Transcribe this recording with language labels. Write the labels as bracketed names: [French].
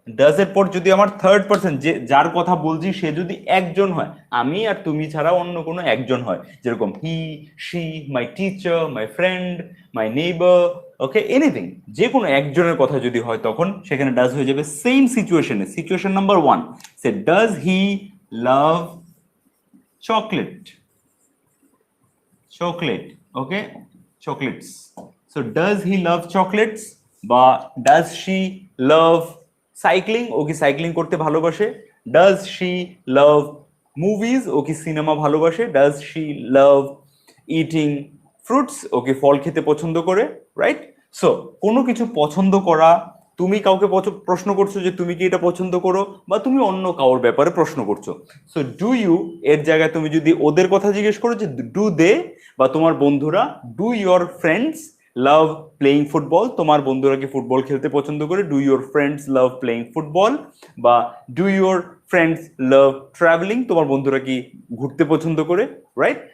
[Bangla] Does এর পর যদি আমার থার্ড পার্সন, যে যার কথা বলছি সে যদি একজন হয়, আমি আর তুমি ছাড়া অন্য কোনো একজন হয়, যেরকম হি, she, my teacher, my friend, my neighbour, okay, anything, যে কোনো একজনের কথা যদি হয়, তখন সেখানে ডাজ হয়ে যাবে সেম সিচুয়েশনে। [English] Situation number one, say does he love chocolate, chocolate, okay, chocolates. So does he love chocolates বা does she love cycling, [Bangla] ও কি সাইক্লিং করতে ভালোবাসে, [English] does she love movies, [Bangla] ও কি সিনেমা ভালোবাসে, [English] does she love eating fruits, [Bangla] ও কি ফল খেতে পছন্দ করে, [English] Right. [Bangla] সো কোনো কিছু পছন্দ করা, তুমি কাউকে প্রশ্ন করছো যে তুমি কি এটা পছন্দ করো, বা তুমি অন্য কারোর ব্যাপারে প্রশ্ন করছো। সো ডু ইউ এর জায়গায় তুমি যদি ওদের কথা জিজ্ঞেস করো যে ডু দে বা তোমার বন্ধুরা, [English] do your friends love playing football, [Bangla] তোমার বন্ধুরা কি ফুটবল খেলতে পছন্দ করে, do your friends love playing football, বা [English] do your friends love travelling, [Bangla] তোমার বন্ধুরা কি ঘুরতে পছন্দ করে, রাইট।